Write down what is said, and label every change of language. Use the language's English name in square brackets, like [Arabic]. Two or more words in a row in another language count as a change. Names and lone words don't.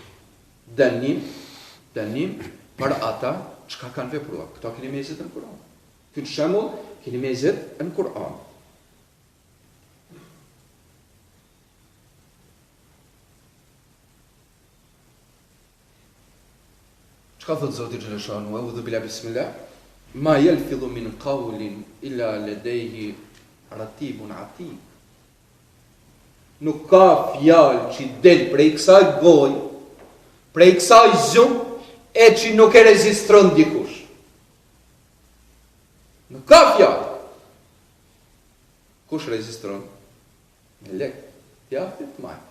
[Albanian] Dënim për ata çka kanë vepruar. Këto keni me zet në Kur'an. Këtë shembull keni me zet në Kur'an. Çka thot Zoti xhaleshanu, [Arabic] أعوذ بالله بسم الله ما يلفظ من قول إلا لديه رقيب عتيد. [Albanian] Nuk ka fjalë që del prej kësaj gojë, prej kësaj zgjumë, e që nuk e rezistron dikush. Nuk ka fjalë. Kush rezistron? Melek, djathtë të majtë.